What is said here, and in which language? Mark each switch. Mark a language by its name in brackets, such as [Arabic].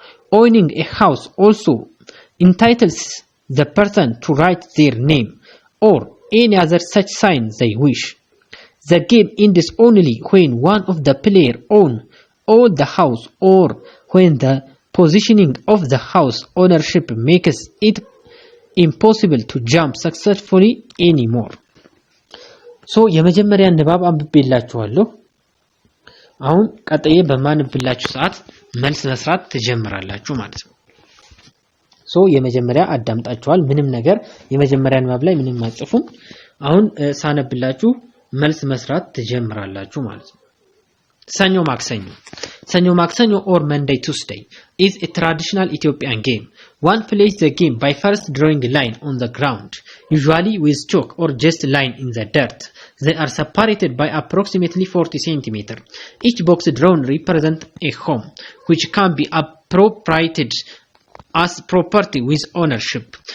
[English] Owning a house also entitles the person to write their name or any other such sign they wish. The game ends only when one of the players owns all the house or when the positioning of the house ownership makes it impossible to jump successfully anymore. [Amharic] ሶ የመጀመሪያ ንባብ አንብቤላችኋለሁ። አሁን ቀጣይ በማንብላችሁ ሰዓት መልስ መስራት ትጀምራላችሁ ማለት ነው። ሶ የመጀመሪያ አዳምጣችኋል። ምንም ነገር የመጀመሪያ ንባብ ላይ ምንም አጽፉም። አሁን ሳነብላችሁ መልስ መስራት ትጀምራላችሁ ማለት ነው። ሰኞ ማክሰኞ ሰኞ ማክሰኞ [English] or Monday Tuesday is a traditional Ethiopian game. One plays the game by first drawing a line on the ground, usually with chalk or just line in the dirt. They are separated by approximately 40 cm. Each box drawn represents a home, which can be appropriated as property with ownership.